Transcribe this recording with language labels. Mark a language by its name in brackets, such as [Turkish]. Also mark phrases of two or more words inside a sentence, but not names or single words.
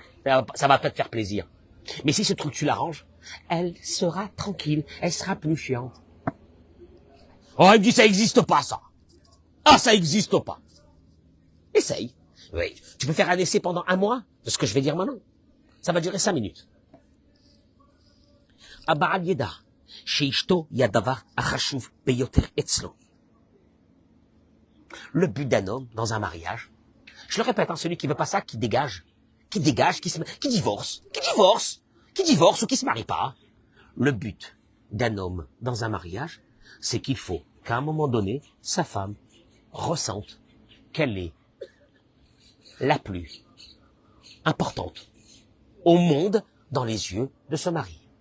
[French] Ça va peut-être faire plaisir. Mais si ce truc, tu l'arranges, elle sera tranquille. Elle sera plus chiante. Oh, il me dit, ça existe pas, ça. Ah, ça existe pas. Essaye. Oui. Tu peux faire un essai pendant 1 mois de ce que je vais dire maintenant. Ça va durer 5 minutes. [Hebrew] הבעל ידע, ששתו הדבר החשוב ביותר אצלו. [French] Le but d'un homme dans un mariage, je le répète, hein, celui qui veut pas ça, qui dégage, qui divorce ou qui se marie pas. Le but d'un homme dans un mariage, c'est qu'il faut qu'à un moment donné, sa femme ressente qu'elle est la plus importante au monde dans les yeux de ce mari.